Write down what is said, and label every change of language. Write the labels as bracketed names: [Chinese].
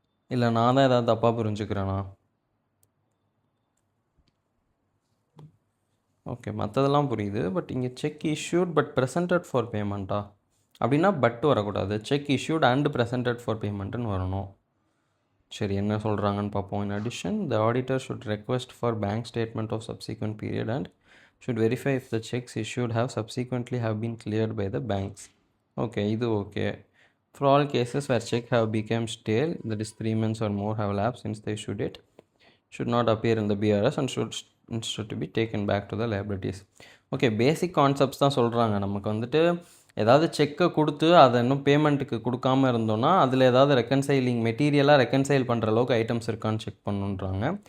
[Tamil] இல்லை நான் தான் ஏதாவது தப்பாக புரிஞ்சுக்கிறேண்ணா? ஓகே, மற்றதெல்லாம் புரியுது. பட் இங்கே [English] Cheque issued but presented for பேமெண்ட்டா? [Tamil] அப்படின்னா பட் வரக்கூடாது, [English] cheque issued and presented for பேமெண்ட்டுன்னு [Tamil] வரணும். சரி, என்ன சொல்கிறாங்கன்னு பார்ப்போம். [English] In addition the auditor should request for bank statement of subsequent period and should verify if the checks issued have subsequently have been cleared by the banks. Okay, [Tamil] இது [English] okay. For all cases where check have become stale, that is 3 months or more have lapsed since they issued it, should not appear in the BRS and should to be taken back to the liabilities. [Tamil] Okay, basic concepts தான் சொல்கிறாங்க. நமக்கு வந்துட்டு ஏதாவது செக்கை கொடுத்து அதை இன்னும் பேமெண்ட்டுக்கு கொடுக்காமல் இருந்தோன்னா அதில் ஏதாவது ரெக்கன்சைலிங் மெட்டீரியலாக ரெக்கன்சைல் பண்ணுற அளவுக்கு ஐட்டம்ஸ் இருக்கான்னு செக் பண்ணுன்றாங்க.